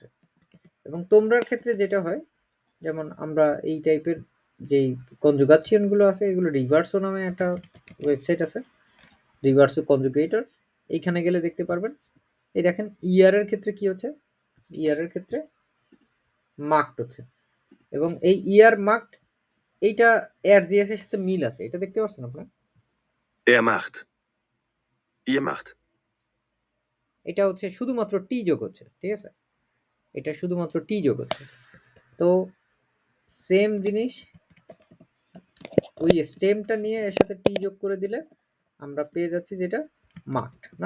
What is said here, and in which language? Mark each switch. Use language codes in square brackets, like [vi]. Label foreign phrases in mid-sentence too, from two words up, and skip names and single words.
[bn] এবং তোমরার ক্ষেত্রে যেটা হয়, যেমন আমরা এই টাইপের যেই কনজুগাচ্যনগুলো আছে এগুলো রিভার্সো নামে একটা ওয়েবসাইট আছে, রিভার্সো কনজুগেটর, এইখানে গেলে দেখতে পারবেন। এই দেখেন ইয়ারের ক্ষেত্রে কি হচ্ছে, ইয়ারের ক্ষেত্রে মার্কড হচ্ছে, এবং এই [de] ihr macht [bn] এইটা এর জিএস এর সাথে মিল আছে, এটা দেখতে পাচ্ছেন আপনারা। [de] Er macht. Ihr macht. [bn] এটা হচ্ছে শুধুমাত্র টি যোগ হচ্ছে, ঠিক আছে, এটা শুধুমাত্র টি যোগ হচ্ছে। তো সেম জিনিস ওই স্টেমটা নিয়ে এর সাথে টি যোগ করে দিলে আমরা পেয়ে যাচ্ছি যেটা মার্কড না।